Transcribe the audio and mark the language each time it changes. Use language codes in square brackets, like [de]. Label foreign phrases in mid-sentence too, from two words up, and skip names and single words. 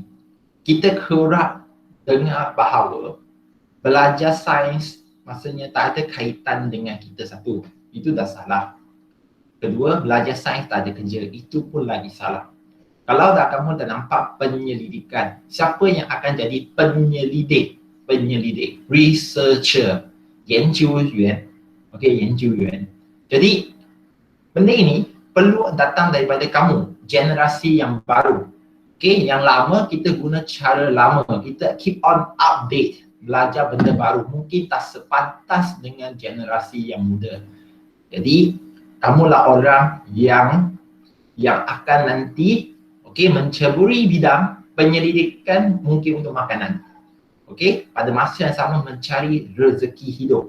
[ms] Kita kerap dengar bahawa belajar sains maksudnya tak ada kaitan dengan kita satu. Itu dah salah. Kedua, belajar sains tak ada kerja. Itu pun lagi salah. Kalau dah kamu dah nampak penyelidikan, siapa yang akan jadi penyelidik? Penyelidik, researcher, [zh] 研究员. Okey, 研究员. [ms] Jadi, benda ini perlu datang daripada kamu, generasi yang baru. Okey, yang lama kita guna cara lama. Kita [en] keep on update, [ms] belajar benda baru. Mungkin tak sepantas dengan generasi yang muda. Jadi, kamulah orang yang akan nanti menceburi bidang penyelidikan mungkin untuk makanan. Okey, pada masa yang sama mencari rezeki hidup.